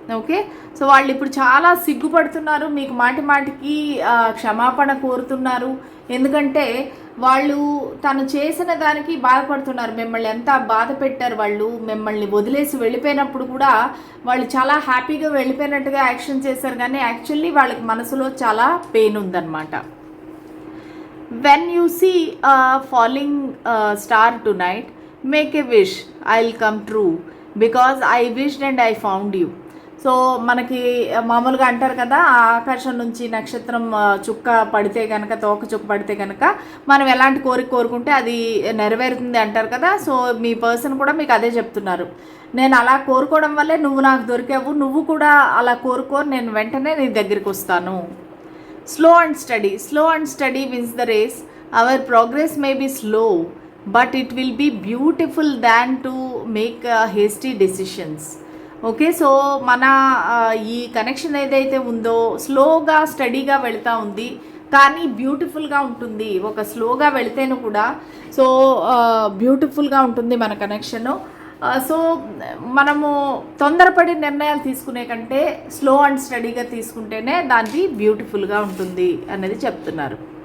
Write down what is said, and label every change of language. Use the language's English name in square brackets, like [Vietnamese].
[Telugu] Okay, so వాళ్ళు ఇప్పుడు చాలా సిగ్గుపడుతున్నారు, మీకు మాటికి క్షమాపణ కోరుతున్నారు. ఎందుకంటే వాళ్ళు తను చేసిన దానికి బాధపడుతున్నారు. మిమ్మల్ని ఎంత బాధ పెట్టారు వాళ్ళు. మిమ్మల్ని వదిలేసి వెళ్ళిపోయినప్పుడు కూడా వాళ్ళు చాలా హ్యాపీగా వెళ్ళిపోయినట్టుగా యాక్షన్ చేశారు, కానీ యాక్చువల్లీ వాళ్ళకి మనసులో చాలా పెయిన్ ఉందన్నమాట. [English] When you see a falling star tonight, make a wish, I'll come true because I wished and I found you. [Telugu] So మనకి మామూలుగా అంటారు కదా, ఆకాశం నుంచి నక్షత్రం చుక్క పడితే కనుక, తోక చుక్క పడితే కనుక మనం ఎలాంటి కోరుకుంటే అది నెరవేరుతుంది అంటారు కదా. సో మీ పర్సన్ కూడా మీకు అదే చెప్తున్నారు. నేను అలా కోరుకోవడం వల్లే నువ్వు నాకు దొరికావు, నువ్వు కూడా అలా కోరుకో, నేను వెంటనే నీ దగ్గరికి వస్తాను. [English] Slow and steady wins the race. Our progress may be slow, but it will be beautiful than to make hasty decisions. [Telugu] Okay, so మన ఈ కనెక్షన్ ఏదైతే ఉందో స్లోగా స్టడీగా వెళ్తూ ఉంది, కానీ బ్యూటిఫుల్గా ఉంటుంది. ఒక స్లోగా వెళితేను కూడా సో బ్యూటిఫుల్గా ఉంటుంది మన కనెక్షను. సో మనము తొందరపడి నిర్ణయాలు తీసుకునే కంటే స్లో అండ్ స్టడీగా తీసుకుంటేనే దాన్ని బ్యూటిఫుల్గా ఉంటుంది అనేది చెప్తున్నారు.